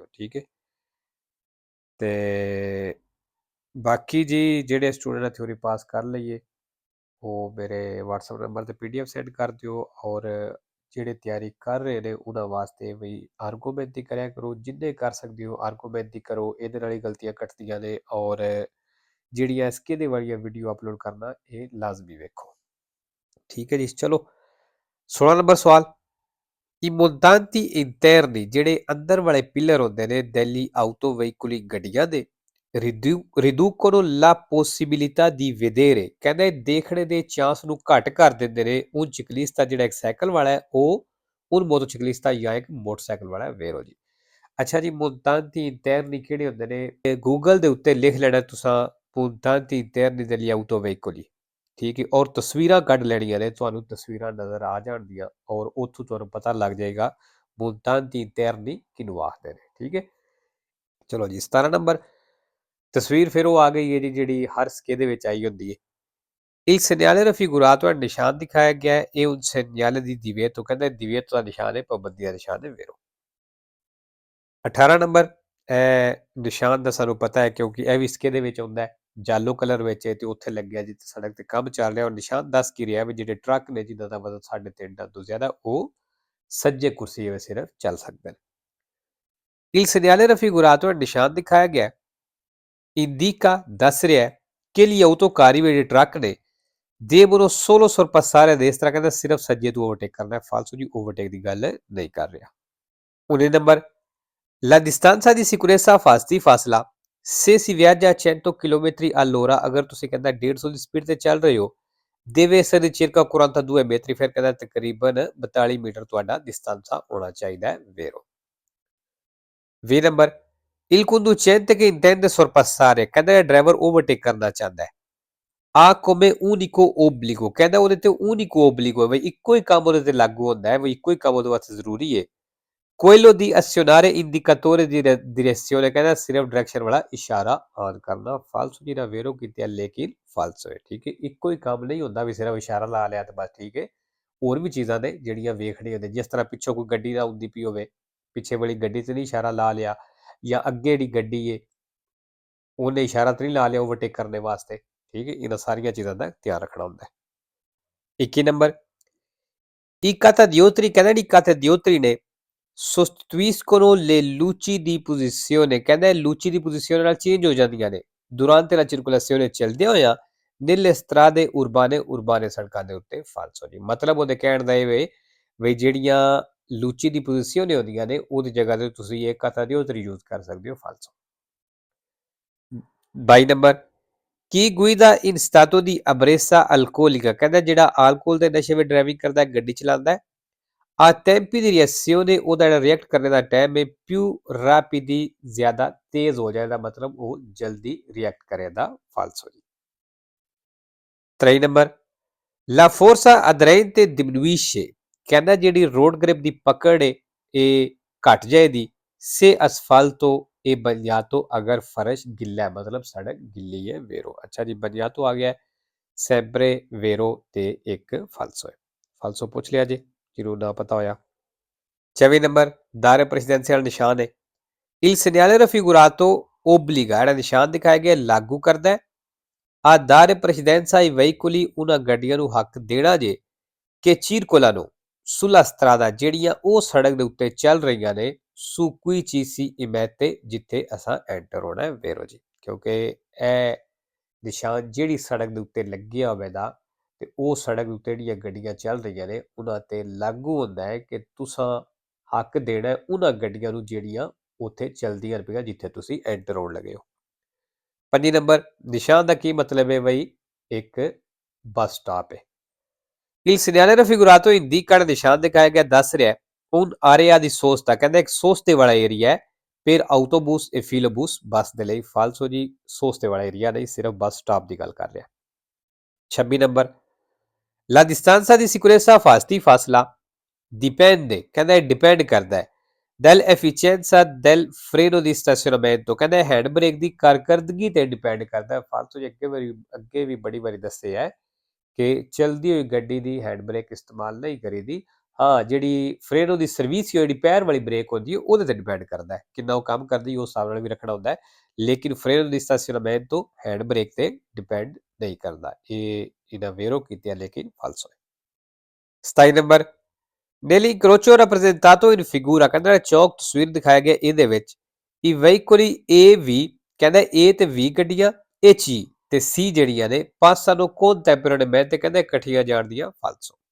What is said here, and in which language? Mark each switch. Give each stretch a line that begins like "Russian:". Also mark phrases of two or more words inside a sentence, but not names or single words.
Punjabi: ਠੀਕ ਹੈ। ਤੇ ਬਾਕੀ ਜੀ ਜਿਹੜੇ ਸਟੂਡੈਂਟ ਨੇ ਥਿਊਰੀ ਪਾਸ ਕਰ ਲਈਏ ਉਹ ਮੇਰੇ WhatsApp ਨੰਬਰ ਤੇ PDF ਸੈਂਡ ਕਰ ਦਿਓ, ਔਰ ਜਿਹੜੇ ਤਿਆਰੀ ਕਰ ਰਹੇ ਨੇ ਉਹਨਾਂ ਵਾਸਤੇ ਵੀ ਆਰਗੂਮੈਂਟ ਹੀ ਕਰਿਆ ਕਰੋ, ਜਿੰਨੇ ਕਰ ਸਕਦੇ ਹੋ ਆਰਗੂਮੈਂਟ ਹੀ ਕਰੋ। ਇਹਦੇ ਨਾਲ ਹੀ ਗਲਤੀਆਂ ਕੱਟਦੀਆਂ ਨੇ, ਔਰ ਜਿਹੜੀਆਂ ਸਕੇਦੇ ਵਾਲੀਆਂ ਵੀਡੀਓ ਅਪਲੋਡ ਕਰਨਾ ਇਹ ਲਾਜ਼ਮੀ ਵੇਖੋ। ਠੀਕ ਹੈ ਜੀ, ਚਲੋ 16 ਨੰਬਰ ਸਵਾਲ।
Italian: I montanti interni,
Punjabi: ਜਿਹੜੇ ਅੰਦਰ ਵਾਲੇ ਪਿਲਰ ਹੁੰਦੇ ਨੇ
Italian: degli autoveicoli
Punjabi: ਗੱਡੀਆਂ ਦੇ,
Italian: riducono la possibilità di vedere,
Punjabi: ਕਹਿੰਦੇ ਦੇਖਣੇ ਦੇ ਚਾਂਸ ਨੂੰ ਘੱਟ ਕਰ ਦਿੰਦੇ ਨੇ
Italian: un ciclista,
Punjabi: ਜਿਹੜਾ ਇੱਕ ਸਾਈਕਲ ਵਾਲਾ ਹੈ ਉਹ
Italian: un motociclista
Punjabi: ਜਾਂ ਇੱਕ ਮੋਟਰਸਾਈਕਲ ਵਾਲਾ ਹੈ। ਵੇਰੋ ਜੀ। ਅੱਛਾ ਜੀ,
Italian: montanti interni
Punjabi: ਕਿਹੜੇ ਹੁੰਦੇ ਨੇ? ਗੂਗਲ ਦੇ ਉੱਤੇ ਲਿਖ ਲੈਣਾ ਤੁਸੀਂ
Italian: montanti interni degli autoveicoli।
Punjabi: ਠੀਕ ਹੈ, ਔਰ ਤਸਵੀਰਾਂ ਕੱਢ ਲੈਣੀਆਂ ਨੇ, ਤੁਹਾਨੂੰ ਤਸਵੀਰਾਂ ਨਜ਼ਰ ਆ ਜਾਣਗੀਆਂ ਔਰ ਉੱਥੋਂ ਤੁਹਾਨੂੰ ਪਤਾ ਲੱਗ ਜਾਏਗਾ
Italian: montanti interni
Punjabi: ਕਿਹਨੂੰ ਆਖਦੇ ਨੇ। ਠੀਕ ਹੈ। ਚਲੋ ਜੀ, 17 ਨੰਬਰ ਤਸਵੀਰ ਫਿਰ ਉਹ ਆ ਗਈ ਹੈ ਜੀ ਜਿਹੜੀ ਹਰ ਸਕੇ ਦੇ ਵਿੱਚ ਆਈ ਹੁੰਦੀ ਹੈ।
Italian: Il segnale raffigurato,
Punjabi: ਨਿਸ਼ਾਨ ਦਿਖਾਇਆ ਗਿਆ ਹੈ, ਇਹ
Italian: un segnale di divieto,
Punjabi: ਕਹਿੰਦੇ divieto ਦਾ ਨਿਸ਼ਾਨ ਹੈ, ਪਾਬੰਦੀ ਦਾ ਨਿਸ਼ਾਨ ਹੈ। ਵੇਰੋ 18 ਨੰਬਰ ਨਿਸ਼ਾਨ ਦਾ ਸਾਨੂੰ ਪਤਾ ਹੈ ਕਿਉਂਕਿ ਇਹ ਵੀ ਸਕੇ ਦੇ ਵਿੱਚ ਆਉਂਦਾ ਹੈ। ਜਾਲੋ ਕਲਰ ਵਿੱਚ ਹੈ ਤੇ ਉੱਥੇ ਲੱਗਿਆ ਜਿੱਥੇ ਸੜਕ ਤੇ ਕੰਮ ਚੱਲ ਰਿਹਾ, ਔਰ ਨਿਸ਼ਾਨ ਦੱਸ ਕੀ ਰਿਹਾ ਵੀ ਜਿਹੜੇ ਟਰੱਕ ਨੇ ਜਿਨ੍ਹਾਂ ਦਾ ਵਜ਼ਨ 3.5 ਟਨ ਤੋਂ ਜ਼ਿਆਦਾ ਉਹ ਸੱਜੇ ਕੁਰਸੀ ਵਿੱਚ ਸਿਰਫ ਚੱਲ ਸਕਦੇ ਨੇ।
Italian: Il segnale raffigurato,
Punjabi: ਨਿਸ਼ਾਨ ਦਿਖਾਇਆ ਗਿਆ indica, ਦੱਸ ਰਿਹਾ ਹੈ ਕਿ
Italian: gli autocarri,
Punjabi: ਜਿਹੜੇ ਟਰੱਕ ਨੇ
Italian: devono solo sorpassare a destra,
Punjabi: ਕਹਿੰਦਾ ਸਿਰਫ ਸੱਜੇ ਤੋਂ ਓਵਰਟੇਕ ਕਰਨਾ ਹੈ।
Italian: ਫਾਲਸੋ ਜੀ,
Punjabi: ਓਵਰਟੇਕ ਦੀ ਗੱਲ ਨਹੀਂ ਕਰ ਰਿਹਾ। 19 ਨੰਬਰ
Italian: La distanza di sicurezza fasti, ਫਾਸਲਾ se si viaggia a 100 km all'ora,
Punjabi: ਅਗਰ ਤੁਸੀਂ ਕਹਿੰਦਾ 150 ਦੀ ਸਪੀਡ ਤੇ ਚੱਲ ਰਹੇ ਹੋ
Italian: deve essere circa 42 metri,
Punjabi: ਫਿਰ ਕਹਿੰਦਾ ਤਕਰੀਬਨ 42 ਮੀਟਰ ਤੁਹਾਡਾ distanza ਹੋਣਾ ਚਾਹੀਦਾ ਹੈ। ਵੇਰੋ 20 ਨੰਬਰ
Italian: Il conducente che intende sorpassare,
Punjabi: ਕਹਿੰਦਾ ਡਰਾਈਵਰ ਓਵਰਟੇਕ ਕਰਨਾ ਚਾਹੁੰਦਾ ਹੈ।
Italian: A come unico obbligo,
Punjabi: ਕਹਿੰਦਾ ਉਹਦੇ ਤੇ
Italian: unico obbligo
Punjabi: ਹੈ ਬਈ ਇੱਕੋ ਹੀ ਕੰਮ ਉਹਦੇ ਤੇ ਲਾਗੂ ਹੁੰਦਾ ਹੈ, ਬਈ ਇੱਕੋ ਹੀ ਕੰਮ ਉਹਦੇ ਵਾਸਤੇ ਜ਼ਰੂਰੀ ਹੈ।
Italian: quello di azionare indicatore di direzione,
Punjabi: ਕਹਿੰਦਾ ਸਿਰਫ ਡਾਇਰੈਕਸ਼ਨ ਵਾਲਾ ਇਸ਼ਾਰਾ ਆਨ ਕਰਨਾ। ਫਾਲਸੋ ਜੀ, ਨਾ ਵੇਰੋ ਕੀਤੀ ਹੈ ਲੇਕਿਨ ਫਾਲਸੋ ਹੈ। ਠੀਕ ਹੈ, ਇੱਕੋ ਹੀ ਕੰਮ ਨਹੀਂ ਹੁੰਦਾ ਵੀ ਸਿਰਫ ਇਸ਼ਾਰਾ ਲਾ ਲਿਆ ਤੇ ਬਸ। ਠੀਕ ਹੈ, ਹੋਰ ਵੀ ਚੀਜ਼ਾਂ ਨੇ ਜਿਹੜੀਆਂ ਵੇਖਣੀਆਂ ਹੁੰਦੀਆਂ, ਜਿਸ ਤਰ੍ਹਾਂ ਪਿੱਛੋਂ ਕੋਈ ਗੱਡੀ ਨਾ ਆਉਂਦੀ ਪਈ ਹੋਵੇ, ਪਿੱਛੇ ਵਾਲੀ ਗੱਡੀ ਤੇ ਨਹੀਂ ਇਸ਼ਾਰਾ ਲਾ ਲਿਆ, ਜਾਂ ਅੱਗੇ ਜਿਹੜੀ ਗੱਡੀ ਹੈ ਉਹਨੇ ਇਸ਼ਾਰਾ ਤੇ ਨਹੀਂ ਲਾ ਲਿਆ ਓਵਰਟੇਕ ਕਰਨੇ ਵਾਸਤੇ। ਠੀਕ ਹੈ, ਇਹਨਾਂ ਸਾਰੀਆਂ ਚੀਜ਼ਾਂ ਦਾ ਧਿਆਨ ਰੱਖਣਾ ਹੁੰਦਾ ਹੈ। 21 ਨੰਬਰ
Italian: I catadiotri, ਕਹਿੰਦਾ I catadiotri ਨੇ sostituiscono le luci di posizione, ਕਹਿੰਦਾ luci di posizione
Punjabi: ਨਾਲ ਚੇਂਜ ਹੋ ਜਾਂਦੀਆਂ ਨੇ
Italian: durante la circolazione,
Punjabi: ਚੱਲਦਿਆਂ ਹੋਇਆਂ
Italian: nelle strade urbane,
Punjabi: ਉਰਬਾਨੇ ਸੜਕਾਂ ਦੇ ਉੱਤੇ। ਫਾਲਸੋ ਜੀ, ਮਤਲਬ ਉਹਦੇ ਕਹਿਣ ਦਾ ਇਹ ਵੇ ਵੀ ਜਿਹੜੀਆਂ
Italian: luci di posizione
Punjabi: ਹੁੰਦੀਆਂ ਨੇ ਉਹਦੀ ਜਗ੍ਹਾ ਤੇ ਤੁਸੀਂ ਇਹ catadiotri ਯੂਜ਼ ਕਰ ਸਕਦੇ ਹੋ। ਫਾਲਸੋ 22 ਨੰਬਰ ਕੀ
Italian: guida in stato di ebbrezza alcolica,
Punjabi: ਕਹਿੰਦਾ ਜਿਹੜਾ alcol ਦੇ ਨਸ਼ੇ ਵਿੱਚ ਡਰਾਈਵਿੰਗ ਕਰਦਾ ਹੈ, ਗੱਡੀ ਚਲਾਉਂਦਾ ਹੈ।
Italian: ਆ tempi di reazione,
Punjabi: ਉਹਦਾ ਜਿਹੜਾ ਰਿਐਕਟ ਕਰਨੇ ਦਾ ਟਾਈਮ ਹੈ
Italian: più rapidi,
Punjabi: ਜ਼ਿਆਦਾ ਤੇਜ਼ ਹੋ ਜਾਏਗਾ, ਮਤਲਬ ਉਹ ਜਲਦੀ ਰਿਐਕਟ ਕਰੇਗਾ। ਫਾਲਸੋ ਜੀ।
Italian: 23 ਨੰਬਰ La forza aderente diminuisce,
Punjabi: ਕਹਿੰਦਾ ਜਿਹੜੀ ਰੋਡ ਗ੍ਰਿਪ ਦੀ ਪਕੜ ਹੈ ਇਹ ਘਟ ਜਾਏਗੀ।
Italian: se asfalto e bagnato,
Punjabi: ਅਗਰ ਫਰਸ਼ ਗਿੱਲਾ ਹੈ, ਮਤਲਬ ਸੜਕ ਗਿੱਲੀ ਹੈ। ਵੇਰੋ ਅੱਛਾ ਜੀ, bagnato ਆ ਗਿਆ
Italian: sempre vero
Punjabi: ਤੇ ਇੱਕ ਫਾਲਸੋ ਹੈ। ਫਾਲਸੋ ਪੁੱਛ ਲਿਆ ਜੀ, ਜਿਹਨੂੰ ਨਾ ਪਤਾ ਹੋਇਆ। 24 ਨੰਬਰ
Italian: dare precedenza
Punjabi: ਨਿਸ਼ਾਨ ਹੈ।
Italian: Il segnale raffigurato obbliga,
Punjabi: ਜਿਹੜਾ ਨਿਸ਼ਾਨ ਦਿਖਾਇਆ ਗਿਆ ਲਾਗੂ ਕਰਦਾ ਹੈ।
Italian: a dare precedenza ai veicoli,
Punjabi: ਉਹਨਾਂ ਗੱਡੀਆਂ ਨੂੰ ਹੱਕ ਦੇਣਾ ਜੇ ਕਿ
Italian: circolano sulla strada,
Punjabi: ਜਿਹੜੀਆਂ ਉਹ ਸੜਕ ਦੇ ਉੱਤੇ ਚੱਲ ਰਹੀਆਂ ਨੇ
Italian: su cui ci si immette,
Punjabi: ਜਿੱਥੇ ਅਸਾਂ ਐਂਟਰ ਹੋਣਾ ਹੈ। ਵੇਰੋ ਜੀ, ਕਿਉਂਕਿ ਇਹ ਨਿਸ਼ਾਨ ਜਿਹੜੀ ਸੜਕ ਦੇ ਉੱਤੇ ਲੱਗਿਆ ਹੋਵੇਗਾ ਤੇ ਉਹ ਸੜਕ ਦੇ ਉੱਤੇ ਜਿਹੜੀਆਂ ਗੱਡੀਆਂ ਚੱਲ ਰਹੀਆਂ ਨੇ ਉਹਨਾਂ ਤੇ ਲਾਗੂ ਹੁੰਦਾ ਹੈ ਕਿ ਤੁਸੀਂ ਹੱਕ ਦੇਣਾ ਉਹਨਾਂ ਗੱਡੀਆਂ ਨੂੰ ਜਿਹੜੀਆਂ ਉੱਥੇ ਚੱਲਦੀਆਂ ਰਹੀਆਂ ਜਿੱਥੇ ਤੁਸੀਂ ਐਂਟਰ ਹੋਣ ਲੱਗੇ ਹੋ। 5 ਨੰਬਰ ਨਿਸ਼ਾਨ ਦਾ ਕੀ ਮਤਲਬ ਹੈ ਬਈ ਇੱਕ ਬੱਸ ਸਟਾਪ ਹੈ।
Italian: Il segnale raffigurato indica il
Punjabi: ਨਿਸ਼ਾਨ ਦਿਖਾਇਆ ਗਿਆ ਦੱਸ ਰਿਹਾ
Italian: un area di sosta
Punjabi: ਕਹਿੰਦਾ ਇੱਕ ਸੋਸਤੇ ਵਾਲਾ ਏਰੀਆ ਹੈ ਫਿਰ
Italian: autobus e filobus
Punjabi: ਬੱਸ ਦੇ ਲਈ ਫਾਲਸੋ ਜੀ ਸੋਸਤੇ ਵਾਲਾ ਏਰੀਆ ਨਹੀਂ ਸਿਰਫ ਬੱਸ ਸਟਾਪ ਦੀ ਗੱਲ ਕਰ ਰਿਹਾ 26 ਨੰਬਰ
Italian: La distanza di sicurezza fasti
Punjabi: ਫਾਸਲਾ dipende ਕਹਿੰਦਾ ਇਹ ਡਿਪੈਂਡ ਕਰਦਾ ਹੈ
Italian: dell'efficienza del freno di stazionamento
Punjabi: ਕਹਿੰਦਾ ਹੈਂਡ ਬ੍ਰੇਕ ਦੀ ਕਾਰਕਰਦਗੀ ਤੇ ਡਿਪੈਂਡ ਕਰਦਾ ਹੈ ਫਾਲਤੂ ਜੀ ਅੱਗੇ ਵੀ ਬੜੀ ਵਾਰੀ ਦੱਸਿਆ ਹੈ ਕਿ ਚਲਦੀ ਹੋਈ ਗੱਡੀ ਦੀ ਹੈਂਡ ਬ੍ਰੇਕ ਇਸਤੇਮਾਲ ਨਹੀਂ ਕਰੀਦੀ ਹਾਂ ਜਿਹੜੀ
Italian: freno di servizio
Punjabi: ਜਿਹੜੀ ਪੈਰ ਵਾਲੀ ਬ੍ਰੇਕ ਹੁੰਦੀ ਹੈ ਉਹਦੇ ਤੇ ਡਿਪੈਂਡ ਕਰਦਾ ਹੈ ਕਿੰਨਾ ਉਹ ਕੰਮ ਕਰਦੀ ਉਸ ਹਿਸਾਬ ਨਾਲ ਵੀ ਰੱਖਣਾ ਹੁੰਦਾ ਹੈ ਲੇਕਿਨ
Italian: freno di stazionamento
Punjabi: ਹੈਂਡ ਬ੍ਰੇਕ ਤੇ ਡਿਪੈਂਡ ਨਹੀਂ ਕਰਦਾ ਇਹ ਇਹਨਾਂ ਵੇਰੋ ਕੀਤਿਆ ਲੇਕਿਨ ਫਾਲਸੋ ਹੈ 27 ਨੰਬਰ
Italian: nell'incrocio rappresentato in figura
Punjabi: ਕਹਿੰਦਾ ਚੌਕ ਤਸਵੀਰ ਦਿਖਾਇਆ ਗਿਆ ਇਹਦੇ ਵਿੱਚ
Italian: i veicoli A V
Punjabi: ਕਹਿੰਦਾ A ਤੇ V ਗੱਡੀਆਂ ਇਹ C ਤੇ C ਜਿਹੜੀਆਂ ਨੇ
Italian: passano contemporaneamente
Punjabi: ਤੇ ਕਹਿੰਦਾ ਇਕੱਠੀਆਂ ਜਾਣ ਦੀਆਂ ਫਾਲਸੋ